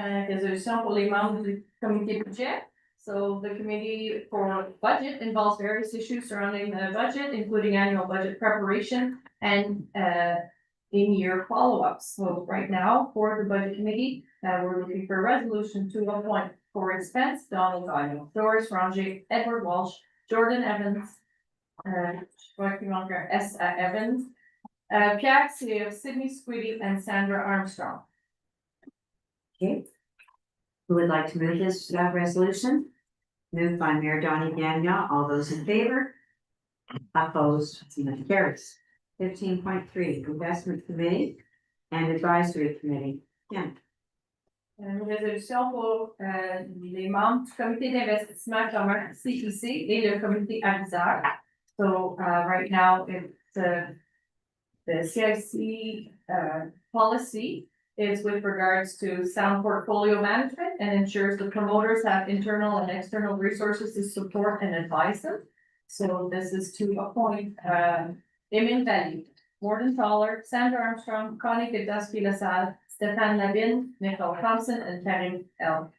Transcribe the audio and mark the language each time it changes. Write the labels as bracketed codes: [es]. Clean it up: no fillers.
[fr] Résolution pour les membres du comité budget. [en] So the committee for budget involves various issues surrounding the budget, including annual budget preparation and in-year follow-ups. So right now, for the budget committee, we're looking for a resolution to appoint for expense Donald Gano, Doris Ranger, Edward Walsh, Jordan Evans, S. Evans, Pierre Cyr, Sydney Squiddy, and Sandra Armstrong. Okay. Who would like to move this resolution? Moved by Mayor Donnie Gagnon. All those in favor? Opposed? And that carries. 15.3, Investment Committee and Advisory Committee. Ken. [fr] Une résolution pour les membres du comité d'investissement commun CIC et le comité aviseur. [en] So right now, it's the CIC policy is with regards to sound portfolio management and ensures the promoters have internal and external resources to support and advise them. So this is to appoint Emin Valley, Morton Toller, Sandra Armstrong, Connie Gdaski-LaSalle, Stéphane Labine, Nicole Thompson, and Karen L.